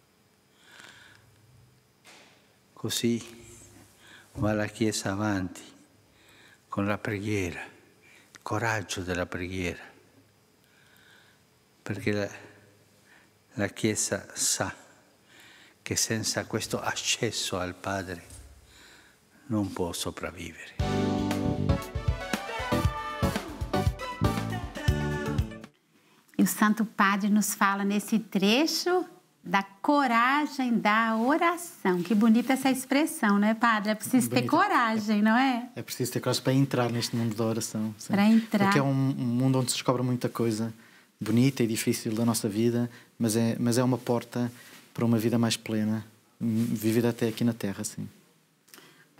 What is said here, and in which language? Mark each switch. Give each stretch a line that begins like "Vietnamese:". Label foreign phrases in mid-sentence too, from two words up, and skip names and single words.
Italian: Così va la Chiesa avanti con la preghiera, il coraggio della preghiera, perché la Chiesa sa che senza questo accesso al Padre non può sopravvivere.
Portuguese: E o Santo Padre nos fala nesse trecho da coragem da oração. Que bonita essa expressão, não é, Padre? É preciso ter coragem, não é? É preciso ter coragem para entrar neste mundo da oração. Sim. Para entrar. Porque é um mundo onde se descobre muita coisa bonita e difícil da nossa vida, mas é uma porta para uma vida mais plena, vivida até aqui na Terra, sim.